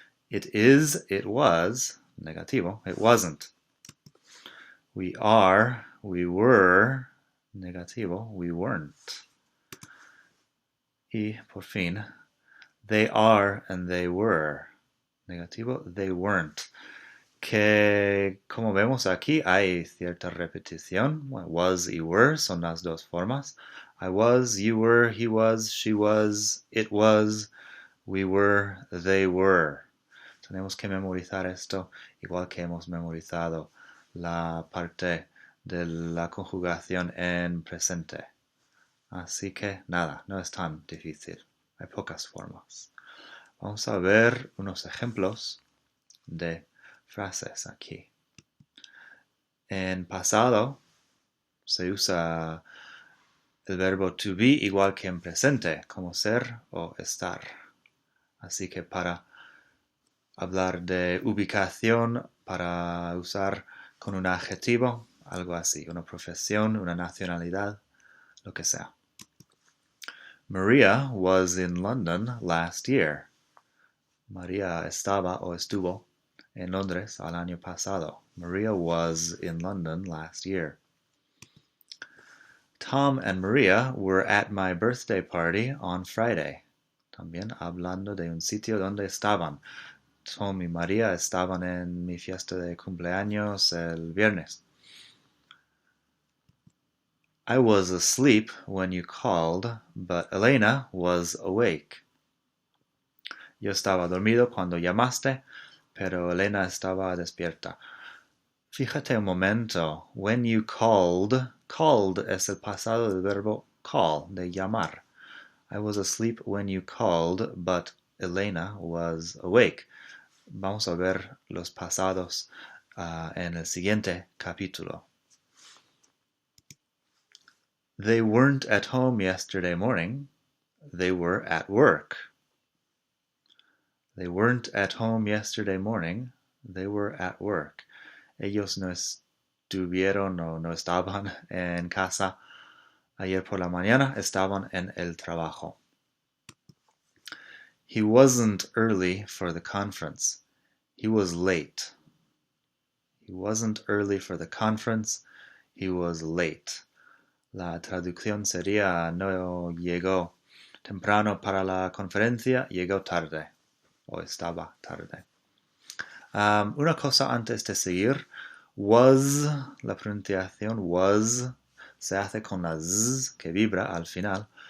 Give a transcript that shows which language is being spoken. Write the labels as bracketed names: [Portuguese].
[English] It is, it was. Negativo, it wasn't. We are, we were. Negativo, we weren't. [Spanish] Y por fin, [English] they are and they were. Negativo, they weren't. [Spanish] Que como vemos aquí hay cierta repetición. Was y were son las dos formas. [English] I was, you were, he was, she was, it was, we were, they were. [Spanish] Tenemos que memorizar esto igual que hemos memorizado la parte de la conjugación en presente. Así que nada, no es tan difícil. Hay pocas formas. Vamos a ver unos ejemplos de frases aquí. En pasado se usa el verbo to be igual que en presente, como ser o estar. Así que para hablar de ubicación, para usar con un adjetivo, algo así, una profesión, una nacionalidad, lo que sea. [English] Maria was in London last year. [Spanish] María estaba o estuvo en Londres al año pasado. [English] Maria was in London last year. Tom and Maria were at my birthday party on Friday. [Spanish] También hablando de un sitio donde estaban. Tom y María estaban en mi fiesta de cumpleaños el viernes. [English] I was asleep when you called, but Elena was awake. [Spanish] Yo estaba dormido cuando llamaste, pero Elena estaba despierta. Fíjate un momento. [English] When you called, [Spanish] called es el pasado del verbo call, de llamar. [English] I was asleep when you called, but Elena was awake. [Spanish] Vamos a ver los pasados en el siguiente capítulo. [English] They weren't at home yesterday morning. They were at work. They weren't at home yesterday morning. They were at work. [Spanish] Ellos no estuvieron o no estaban en casa ayer por la mañana, estaban en el trabajo. [English] He wasn't early for the conference. He was late. He wasn't early for the conference. He was late. [Spanish] La traducción sería no llegó temprano para la conferencia, llegó tarde o estaba tarde. Una cosa antes de seguir, was, la pronunciación was, se hace con la z que vibra al final.